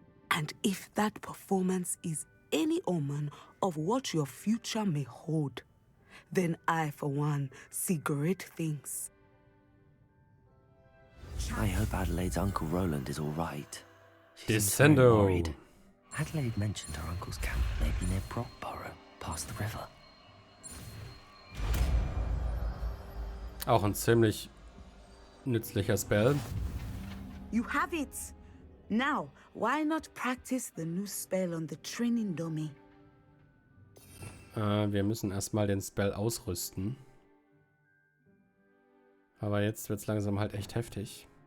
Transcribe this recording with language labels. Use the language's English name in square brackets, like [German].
[English] And if that performance is any omen of what your future may hold, then I, for one, see great things. I hope Adelaide's Uncle Roland is all right. She seems very Descendo. worried. Adelaide mentioned her uncle's camp may be near Brockborough, past the river. [German] Auch ein ziemlich nützlicher Spell. [English] You have it! Now, why not practice the new spell on the training dummy? [German] Wir müssen erstmal den Spell ausrüsten. Aber jetzt wird's langsam halt echt heftig.